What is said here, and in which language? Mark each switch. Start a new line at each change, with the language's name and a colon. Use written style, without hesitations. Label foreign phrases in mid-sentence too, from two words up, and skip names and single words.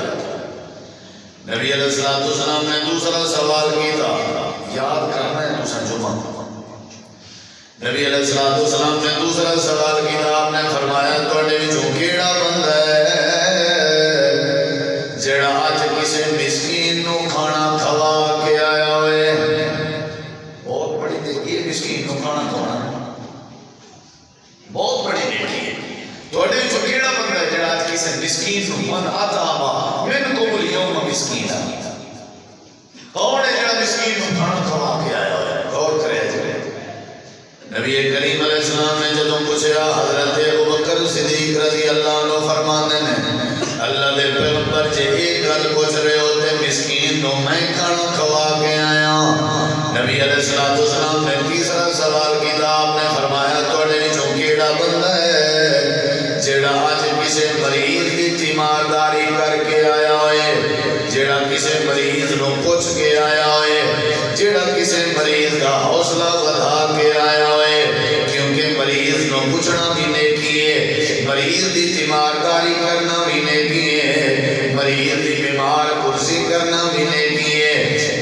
Urdu: نبی علیہ السلام نے دوسرا سوال کیا، یاد کرنا ہے دوسرا جمعہ۔ نبی علیہ السلام نے دوسرا سوال کیا، آپ نے فرمایا
Punjabi: تواڈے وچوں کیڑا بندہ ہے جڑا اج کسے مسکین نو کھانا کھوا کے آیا ہوئے؟
Urdu: بہت بڑی نیکی ہے مسکین نو کھانا کھوانا، بہت بڑی نیکی ہے۔
Punjabi: تواڈے وچوں کیڑا بندہ ہے جڑا اج کسے مسکین نو
Arabic: من اطعم منکم اليوم مسکینا،
Punjabi: کون ہے جڑا مسکین نو کھانا کھوا کے آیا ہوا ہے؟ غور کرے جی۔ نبی کریم علیہ السلام نے جدوں پوچھا، حضرت ابوبکر صدیق
Arabic: رضی اللہ عنہ
Punjabi: فرماتے ہیں اللہ دے پیغمبر جے ایک گل پوچھ رہے ہوتے مسکین نو میں کھانا کھوا کے آیا۔
Urdu: نبی علیہ السلام نے تیسرا سوال کیا، آپ نے فرمایا
Punjabi: تواڈے وچوں کیڑا بندہ ہے جڑا اج کسے مریض دی تیمارداری کر کے آیا ہوئے، جڑا کسے مریض نو پوچھ کے آیا ہوئے، جڑا کسے مریض کا حوصلہ بڑھا کے آیا ہوئے، کیونکہ مریض نو پوچھنا بھی نیکی ہے، مریض دی تیمارداری کرنا بھی نیکی ہے، مریض دی بیمار کرسی کرنا بھی نیکی ہے۔